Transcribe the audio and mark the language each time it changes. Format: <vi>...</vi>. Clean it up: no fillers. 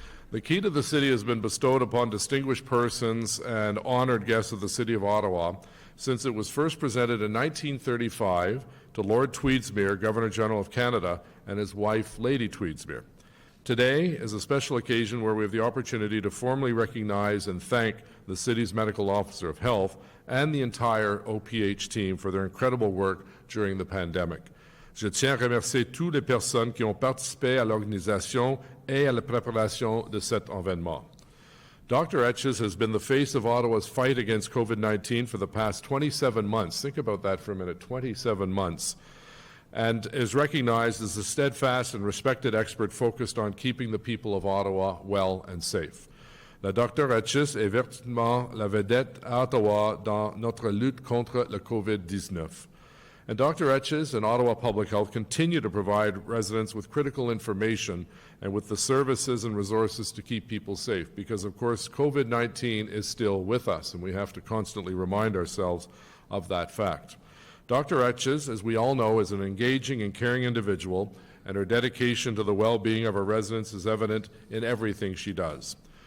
<en>The Key to the City has been bestowed upon distinguished persons and honored guests of the City of Ottawa since it was first presented in 1935 to Lord Tweedsmuir, Governor-General of Canada, and his wife, Lady Tweedsmuir. Today is a special occasion where we have the opportunity to formally recognize and thank the City's Medical Officer of Health and the entire OPH team for their incredible work during the pandemic.</en> <fr>Je tiens à remercier toutes les personnes qui ont participé à l'organisation et à la préparation de cet événement.</fr> <en>Dr. Etches has been the face of Ottawa's fight against COVID-19 for the past 27 months. Think about that for a minute, 27 months. And is recognized as a steadfast and respected expert focused on keeping the people of Ottawa well and safe.</en> <fr>La Dr. Etches est vertement la vedette à Ottawa dans notre lutte contre le COVID-19.</fr> <en>And Dr. Etches and Ottawa Public Health continue to provide residents with critical information and with the services and resources to keep people safe because, of course, COVID-19 is still with us, and we have to constantly remind ourselves of that fact. Dr. Etches, as we all know, is an engaging and caring individual, and her dedication to the well-being of our residents is evident in everything she does.</en>